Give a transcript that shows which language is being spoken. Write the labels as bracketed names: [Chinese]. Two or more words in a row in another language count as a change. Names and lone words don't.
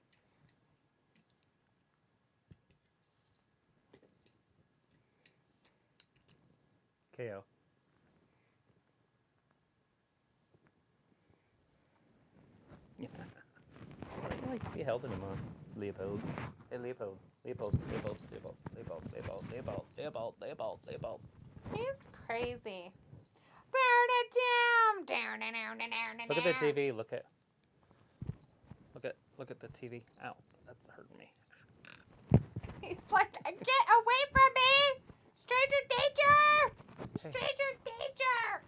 [English] KO. Yeah. I don't like to be held anymore. Leopold. Hey, Leopold. Leopold. Leopold. Leopold. Leopold. Leopold. Leopold. Leopold. Leopold. Leopold. He's crazy. Burn it down. Look at the TV. Look at the TV. Ow, that's hurting me. He's like, get away from me! Stranger danger! Stranger danger!